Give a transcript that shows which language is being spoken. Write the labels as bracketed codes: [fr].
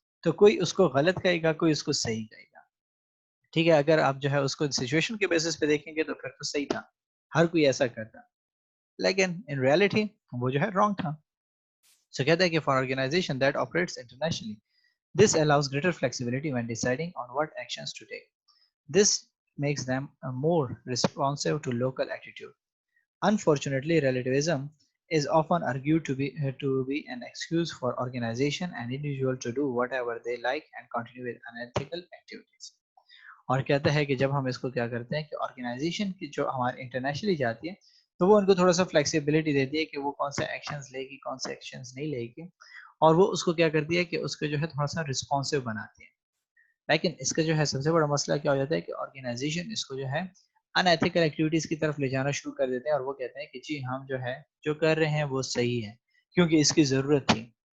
[ur] تو کوئی اس کو غلط کہے گا کوئی اس کو صحیح کہے گا. ٹھیک ہے اگر آپ جو ہے اس کو سچویشن کے بیسس پہ دیکھیں گے تو پھر تو صحیح تھا، ہر کوئی ایسا کرتا، لیکن ان ریالٹی وہ جو ہے رانگ تھا. سو کہتا ہے کہ [en] For organization that operates internationally this allows greater flexibility when deciding on what actions to take. This makes them more responsive to local attitude. Unfortunately, relativism is often argued to be an excuse for organization and individual to do whatever they like and continue with unethical activities. [ur] اور کہتا ہے کہ جب ہم اس کو کیا کرتے ہیں کہ آرگنائزیشن کی جو ہمارے انٹرنیشنلی جاتی ہے تو وہ ان کو تھوڑا سا فلیکسیبلٹی دیتی ہے کہ وہ کون سے ایکشنز لے گی کون سے ایکشنز نہیں لے گی، اور وہ اس کو کیا کرتی ہے کہ اس کو جو ہے تھوڑا سا رسپانسو بناتی ہے. لیکن اس کا جو ہے سب سے بڑا مسئلہ کیا ہو جاتا ہے کہ آرگنائزیشن اس کو جو ہے ان ایتھیکل ایکٹیویٹیز کی طرف لے جانا شروع کر دیتے ہیں اور وہ کہتے ہیں کہ جی ہم جو ہے جو کر رہے ہیں وہ صحیح ہے کیونکہ اس کی ضرورت تھی.